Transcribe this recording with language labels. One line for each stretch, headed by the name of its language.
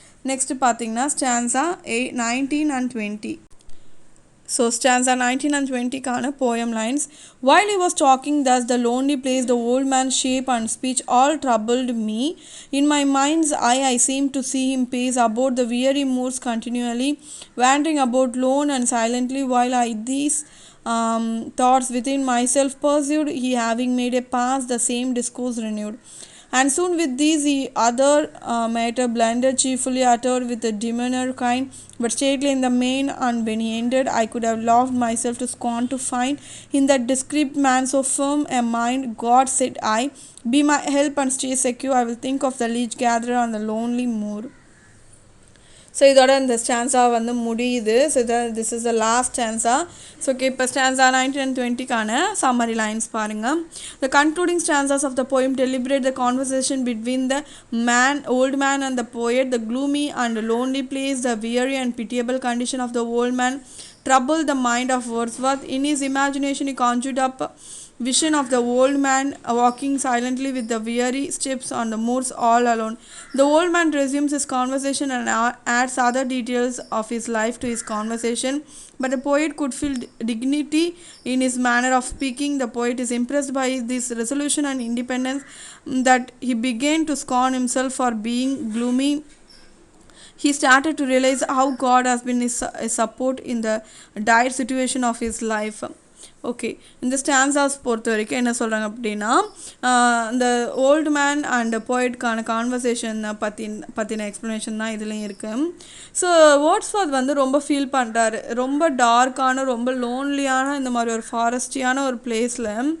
Tamil: Next பார்த்தீங்கன்னா stanza 19 and 20.
English: So stanza 19 and 20 poem lines. While he was talking thus, the lonely place, the old man's shape and speech all troubled me. In my mind's eye I seemed to see him pace about the weary moors continually, wandering about lone and silently, while I these thoughts within myself pursued, he having made a pass, the same discourse renewed. And soon with these he other matter blended, chiefly uttered with a demeanor kind, but stately in the main. And when he ended, I could have laughed myself to scorn to find in that discreet man so firm a mind. God, said I, be my help and stay secure. I will think of the leech gatherer on the lonely moor.
Tamil: So இதோட இந்த stanza வந்து முடியுது.
English: So this is the last stanza.
Tamil: So okay, இப்போ stanza 19 and 20 summary lines பாருங்கள்.
English: The concluding stanzas of the poem deliberate the conversation between the old man and the poet. The gloomy and lonely place, the weary and pitiable condition of the old man troubled the mind of Wordsworth. In his imagination he conjured up vision of the old man walking silently with the weary steps on the moors all alone. The old man resumes his conversation and adds other details of his life to his conversation, but the poet could feel dignity in his manner of speaking. The poet is impressed by this resolution and independence that he began to scorn himself for being gloomy. He started to realize how God has been his support in the dire situation of his life.
Tamil: Okay, இந்த stanzas பொறுத்த வரைக்கும் என்ன சொல்கிறாங்க அப்படின்னா, இந்த old man and போய்ட்கான conversation பற்றின explanation தான் இதுலேயும் இருக்குது. ஸோ வேர்ட்ஸ்வொர்த் வந்து ரொம்ப ஃபீல் பண்ணுறாரு, ரொம்ப டார்க்கான, ரொம்ப லோன்லியான இந்த மாதிரி ஒரு ஃபாரஸ்டியான ஒரு பிளேஸில்.